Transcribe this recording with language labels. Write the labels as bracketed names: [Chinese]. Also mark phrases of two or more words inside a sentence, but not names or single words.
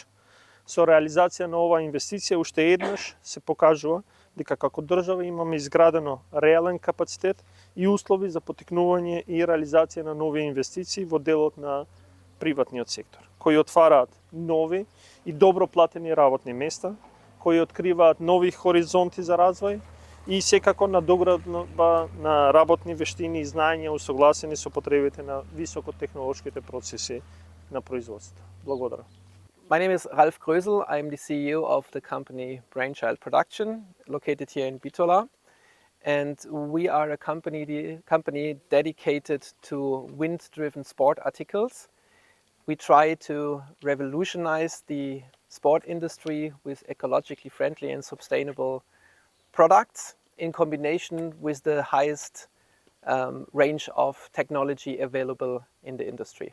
[Macedonian] Со реализација на оваа инвестиција уште еднаш се покажува дека како држава имаме изградено реален капацитет и услови за поттикнување и реализација на нови инвестиции во делот на приватниот сектор, кои отвараат нови и добро платени работни места, кои откриваат нови хоризонти за развој и секако надоградба на работни вештини и знаења усогласени со потребите на високотехнолошките процеси на производството. Благодарам. [English] My name is Ralf Grösel. I'm the CEO of the company Brainchild Production, located here in Bitola. And we are a company dedicated to wind-driven sport articles. We try to revolutionize the sport industry with ecologically friendly and sustainable products in combination with the highest range of technology available in the industry.